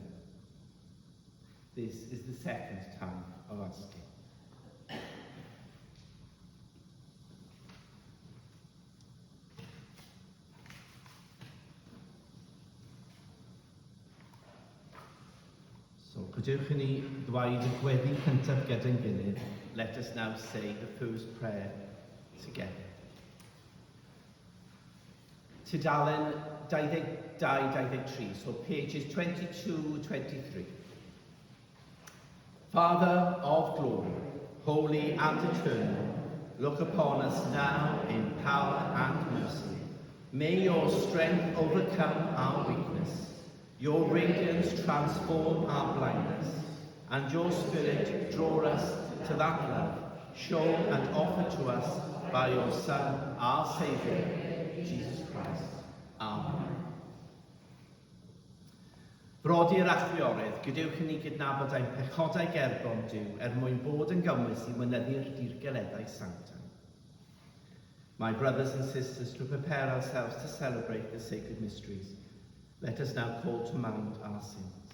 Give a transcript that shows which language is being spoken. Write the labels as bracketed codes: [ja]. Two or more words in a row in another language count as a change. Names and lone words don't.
[en] This is the second time of asking. So, [cy] gadewch i ni ddweud y gweddi cyntaf gyda'n gilydd. [en] Let us now say the first prayer together. Tudalen 22-23, so pages 22-23. Father of glory, holy and eternal, look upon us now in power and mercy. May your strength overcome our weakness, your radiance transform our blindness, and your Spirit draw us to that love shown and offered to us by your Son, our Saviour, Jesus Christ. Amen. [cy] Brodyr a chwiorydd, gadewch i ni gydnabod ein pechodau gerbon Duw mwyn bod yn gymwys i mynyddu'r dirgeledau sanctaidd. [en] My brothers and sisters, to prepare ourselves to celebrate the sacred mysteries, let us now call to mind our sins.